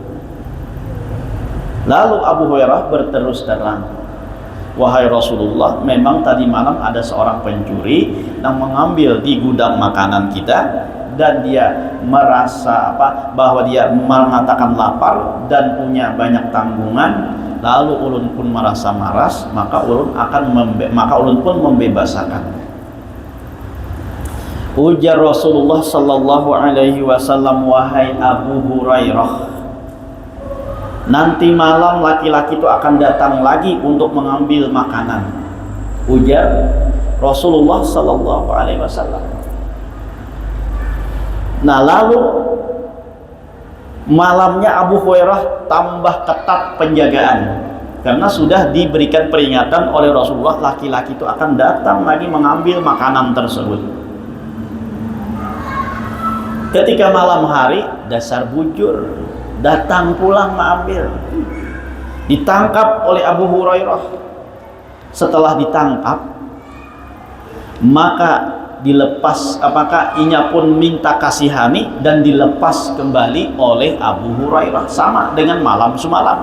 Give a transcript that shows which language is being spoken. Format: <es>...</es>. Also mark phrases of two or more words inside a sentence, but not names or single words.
<id>Lalu Abu Hurairah berterus terang, "Wahai Rasulullah, memang tadi malam ada seorang pencuri yang mengambil di gudang makanan kita, dan dia merasa bahwa dia mengatakan lapar dan punya banyak tanggungan. Lalu ulun pun merasa maras, maka ulun pun membebasakan." Ujar Rasulullah</id> <ar>sallallahu alaihi wasallam,</ar> <id>"Wahai Abu Hurairah, nanti malam laki-laki itu akan datang lagi untuk mengambil makanan." Ujar Rasulullah</id> <ar>sallallahu alaihi wasallam.</ar> <id>Nah, lalu malamnya Abu Hurairah tambah ketat penjagaan, karena sudah diberikan peringatan oleh Rasulullah, laki-laki itu akan datang lagi mengambil makanan tersebut. Ketika malam hari,</id> <bjn>dasar bujur</bjn> <id>datang pulang mengambil, ditangkap oleh Abu Hurairah. Setelah ditangkap, maka dilepas, inya pun minta kasihani dan dilepas kembali oleh Abu Hurairah, sama dengan malam semalam.</id>